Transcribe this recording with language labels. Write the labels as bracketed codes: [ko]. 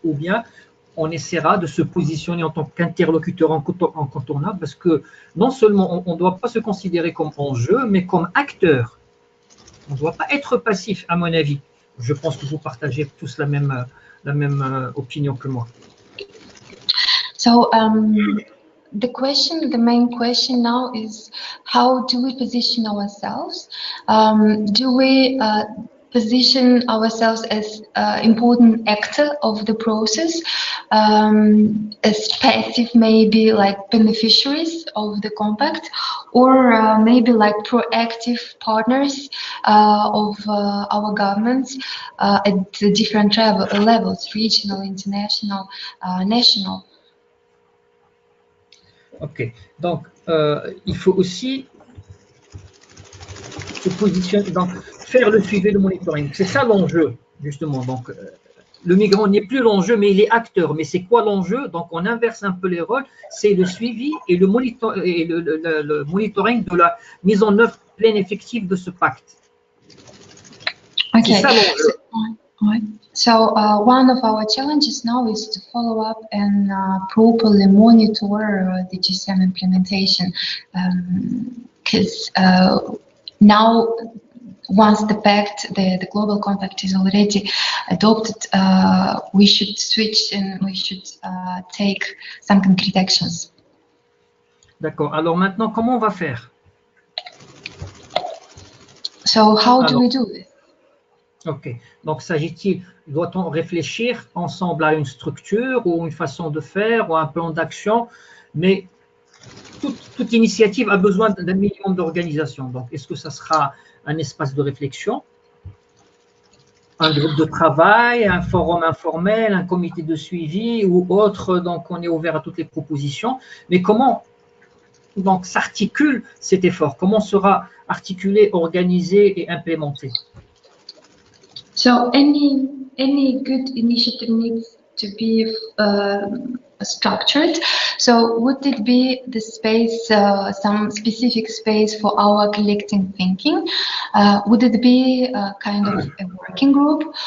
[fr] Ou bien on essaiera de se positionner en tant qu'interlocuteur incontournable, parce que non seulement on ne doit pas se considérer comme enjeu, mais comme acteur. On ne doit pas être passif, à mon avis. Je pense que vous partagez tous la même opinion que moi. [en] So the main question now is, how do we position ourselves? Do we position ourselves as important actor of the process, as passive, maybe like beneficiaries of the compact, or maybe like proactive partners of our governments at the different levels, regional, international, national? [fr] Ok, donc il faut aussi se positionner, donc faire le suivi, le monitoring. C'est ça l'enjeu, justement. Donc, le migrant n'est plus l'enjeu, mais il est acteur. Mais c'est quoi l'enjeu? Donc, on inverse un peu les rôles. C'est le suivi et le monitoring de la mise en œuvre pleine effective de ce pacte. Okay. C'est ça l'enjeu. [en] So one of our challenges now is to follow up and properly monitor the GSM implementation, because now, once the pact, the global compact is already adopted, we should switch and we should take some concrete actions. [fr] D'accord. Alors maintenant, comment on va faire? [en] So how do we do this? Ok. [fr] Donc, doit-on réfléchir ensemble à une structure ou une façon de faire ou un plan d'action? Mais toute initiative a besoin d'un minimum d'organisation. Donc, est-ce que ça sera un espace de réflexion, un groupe de travail, un forum informel, un comité de suivi ou autre? Donc, on est ouvert à toutes les propositions. Mais comment donc s'articule cet effort? Comment sera articulé, organisé et implémenté? [en] So any good initiative needs to be structured. So would it be the space, some specific space for our collecting thinking? Would it be a kind of a working group?